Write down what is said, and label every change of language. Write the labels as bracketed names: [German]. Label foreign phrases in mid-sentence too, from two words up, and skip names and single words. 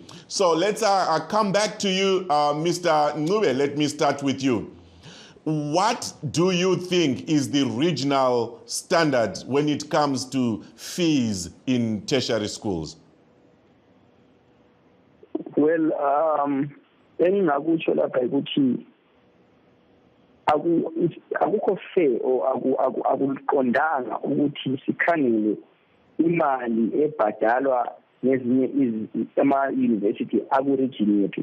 [English] So let's come back to you, Mr. Ncube. Let me start with you. What do you think is the regional standard when it comes to fees in tertiary schools? Well, [North Ndebele] engingakutsho lapha ukuthi akukho fair akuliqondanga ukuthi sikhangele imali ebhadalwa ngezinye ama-university aku-region yethu.